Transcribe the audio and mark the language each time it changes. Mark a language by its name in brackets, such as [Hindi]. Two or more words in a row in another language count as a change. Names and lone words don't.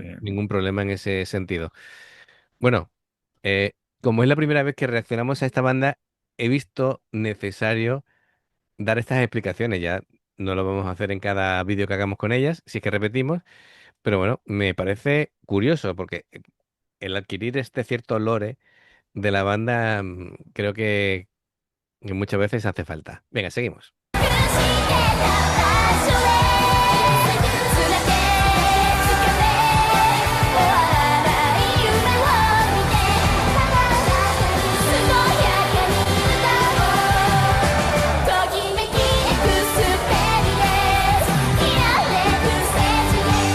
[Spanish] ningún problema en ese sentido. Bueno, eh, como es la primera vez que reaccionamos a esta banda, he visto necesario dar estas explicaciones. Ya no lo vamos a hacer en cada vídeo que hagamos con ellas, si es que repetimos, pero bueno, me parece curioso porque el adquirir este cierto lore de la banda creo que muchas veces hace falta. Venga, seguimos. [Japanese] 「してた場所へすべてつけて」「終わらない夢を見て」「ただ健やかに歌おう」「ときめきエクスペリエンス」「きらめくステージ